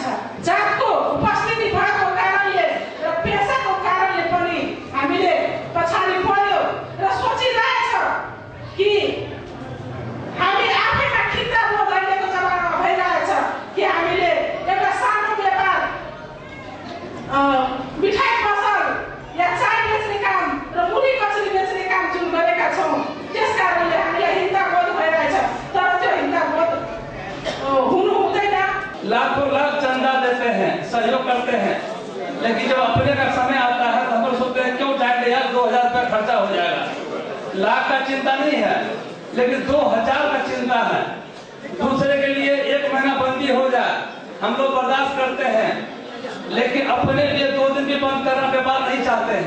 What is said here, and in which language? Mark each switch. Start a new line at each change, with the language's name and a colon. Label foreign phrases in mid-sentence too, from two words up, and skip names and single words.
Nepali: जातको उपस्थिति भएको कारणले र पेसाको कारणले पनि हामीले पछाडि पढ्यो र सोचिरहेछ कि हामी आफैमा खिच्चा बोध अहिलेको जमानामा भइरहेछ कि हामीले एउटा सानो व्यापार मिठाई पसल या चाय बेच्ने काम र मुरी कचरी बेच्ने काम जुन गरेका छौँ त्यस कारणले हामीलाई हिंसा बोध भइरहेछ तर त्यो हिंसा बोध हुनु हुँदैन।
Hindi: लाखों लाख चंदा देते हैं सहयोग करते हैं लेकिन जब अपने का समय आता है तो हम लोग सोचते हैं क्यों जाएंगे यार 2000 रुपया खर्चा हो जाएगा। लाख का चिंता नहीं है लेकिन 2000 का चिंता है। दूसरे के लिए 1 महीना बंदी हो जाए हम लोग बर्दाश्त करते हैं लेकिन अपने लिए 2 दिन भी बंद करना व्यापार नहीं चाहते हैं।